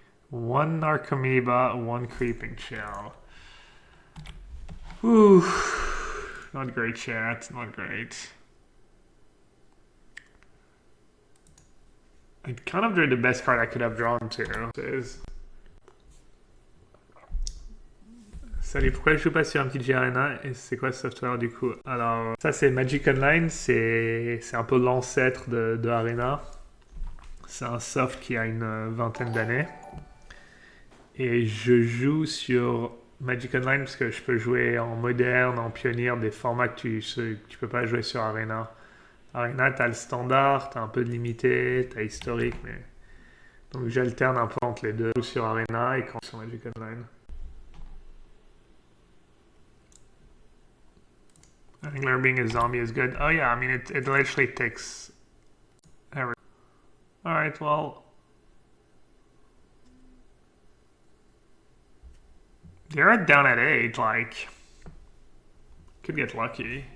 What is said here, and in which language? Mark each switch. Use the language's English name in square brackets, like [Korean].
[English] 1 Narcomoeba, 1 Creeping Shell. Whew. Not great, chat. Not great. I kind of drew the best card I could have drawn to. [French] Salut, pourquoi je joue pas sur MTGO Arena et c'est quoi ce software du coup? Alors, ça c'est Magic Online, c'est un peu l'ancêtre de Arena. C'est un soft qui a une vingtaine d'années. Et je joue sur Magic Online parce que je peux jouer en moderne, en pionnier, des formats que tu peux pas jouer sur Arena. Arena, t'as le standard, t'as un peu de limité, t'as historique, mais... Donc j'alterne un peu entre les deux sur Arena et quand sur Magic Online. [English] Angler being a zombie is good. Oh yeah, I mean it literally takes every... Alright, well... They're down at 8, like... Could get lucky.